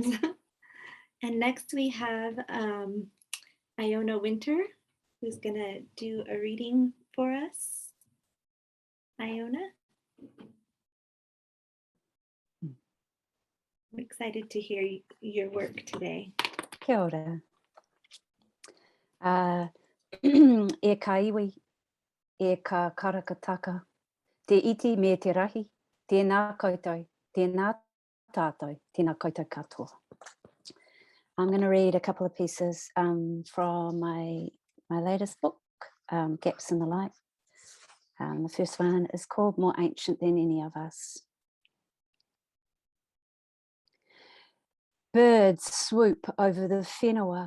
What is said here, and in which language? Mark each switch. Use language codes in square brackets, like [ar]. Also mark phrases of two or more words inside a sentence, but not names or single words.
[en] And next we have Iona Winter, who's gonna do a reading for us. Iona? I'm excited to hear your work today. [mi] Kia ora. E ka iwi, e ka karakataka, te iti me te rahi, tēnā koutou, tēnā tātou, tēnā koutou katoa. [en] I'm going to read a couple of pieces from my latest book, Gaps in the Light. The first one is called More Ancient Than Any of Us. Birds swoop over the whenua.